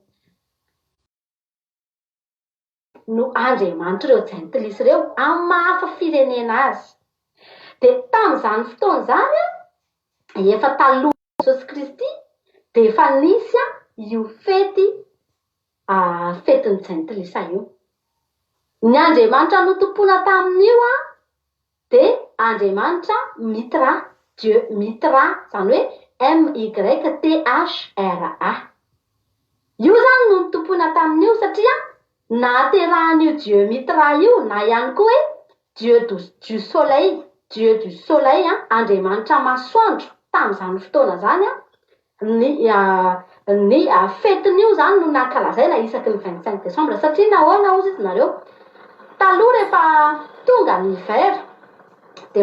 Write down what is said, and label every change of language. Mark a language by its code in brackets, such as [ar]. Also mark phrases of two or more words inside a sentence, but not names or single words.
[mg] no Andriamanitra ireo jentilisa ireo amin'ny mahafa firenena azy dia tamin'izany fotoana zany efa taloha Jesosy Kristy dia efa nisy io fety fetiny jentilisa io ny Andriamanitra notompona tamin'io dia Andriamanitra mitra Dieu mitra zany hoe MYTHRA io zany no notompona tamin'io satria naterahan'io Dieu mitra io na ihany koa hoe [fr] Dieu du soleil [mg] Andriamanitra masoandro tamin'izany fotoana zany ny fetin'io zany no nankalazaina isaky ny 25 décembre satria nahoana ozy izy nareo taloha rehefa tonga ny hiver dia